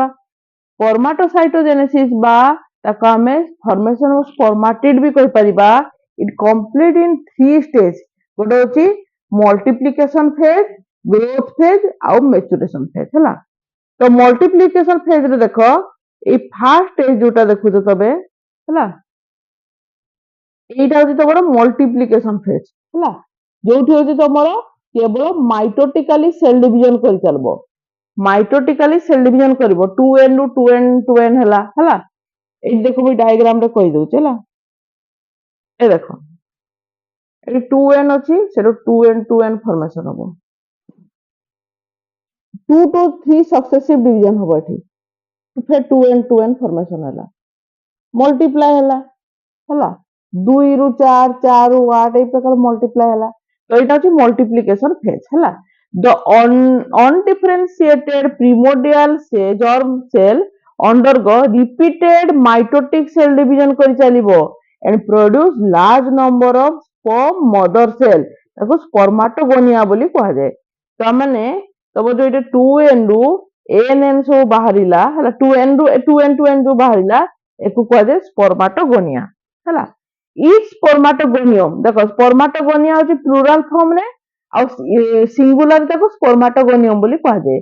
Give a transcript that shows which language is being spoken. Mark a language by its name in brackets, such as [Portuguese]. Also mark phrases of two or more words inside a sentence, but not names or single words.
[Odia] ସ୍ପର୍ମାଟୋସାଇଟୋଜେନେସିସ୍ ବା ତାକୁ ଆମେ [English] formation of spermatid [Odia] ବି କହିପାରିବା। [English] it complete in 3 stage, [Odia] ଗୋଟେ ହଉଛି [English] multiplication phase, growth phase [Odia] ଆଉ [English] maturation phase [Odia] ହେଲା। ତ [English] multiplication phase [Odia] ରେ ଦେଖ, ଏଇ [English] first stage [Odia] ଯୋଉଟା ଦେଖୁଛ ତମେ ହେଲା, [Bangla] এইটা হচ্ছে তোমার [English] multiplication phase [Odia] ହେଲା, ଯୋଉଠି ହଉଛି ତମର କେବଳ [English] mitotically cell division [Odia] କରି ଚାଲିବ, [English] mitotically cell division [Odia] କରିବ, 2n ରୁ 2n ହେଲା ହେଲା। ଏଇଠି ଦେଖ ମୁଁ ଡାଇଗ୍ରାମ ରେ କହିଦଉଛି ହେଲା, ଏ ଦେଖ ଏଠି 2n ଅଛି, ସେଠୁ 2n ଫର୍ମେସନ ହବ, [English] 2 to 3 successive division [Odia] ହବ ଏଠି, ଫେର 2n ଫର୍ମେସନ ହେଲା, ମଲ୍ଟିପ୍ଲାଏ ହେଲା ହେଲା, 2 ରୁ 4, 4 ରୁ 8 ଏଇ ପ୍ରକାର ମଲ୍ଟିପ୍ଲାଏ ହେଲା। ତ ଏଇଟା ହଉଛି [English] multiplication phase ହେଲା। The undifferentiated primordial germ cell undergo repeated mitotic cell division [Odia] କରି ଚାଲିବ [English] and produce large number of sperm mother cell, [Odia] ତାକୁ ସ୍ପର୍ମାଟୋଗୋନିଆ ବୋଲି କୁହାଯାଏ। ତାମାନେ ତମ ଯୋଉ ଏଇଟା 2n ରୁ nn ସବୁ ବାହାରିଲା ହେଲା, 2n ଯୋଉ ବାହାରିଲା ଏକୁ କୁହାଯାଏ ସ୍ପର୍ମାଟୋଗୋନିଆ ହେଲା। [English] each spermatogonium [Odia] ଦେଖ, ସ୍ପର୍ମାଟୋଗୋନିଆ ହଉଛି [English] plural form [Odia] ରେ, ଆଉ ସିଙ୍ଗୁଲାର ତାକୁ ସ୍ପର୍ମାଟୋଗୋନିୟମ ବୋଲି କୁହାଯାଏ।